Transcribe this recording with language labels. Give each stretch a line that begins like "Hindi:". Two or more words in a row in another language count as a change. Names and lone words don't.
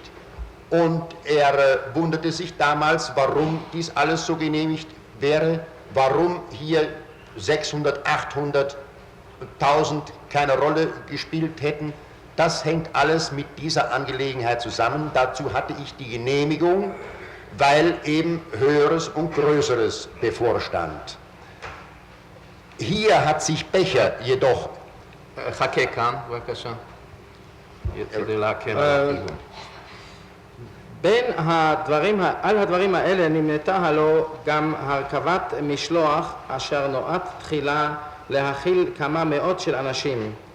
German: Und er wunderte sich damals, warum dies alles so genehmigt wäre, warum hier 600, 800, 1000 keine Rolle gespielt hätten. Das hängt alles mit dieser Angelegenheit zusammen. Dazu hatte ich die Genehmigung, weil eben Höheres und Größeres bevorstand. Hier hat sich Becher jedoch...
Hebrew: חכה כאן, בבקשה. כדי להקל על הכיוון. בין על הדברים האלה נמנתה הלא גם הרכבת משלוח אשר נועד תחילה להכיל כמה מאות של אנשים.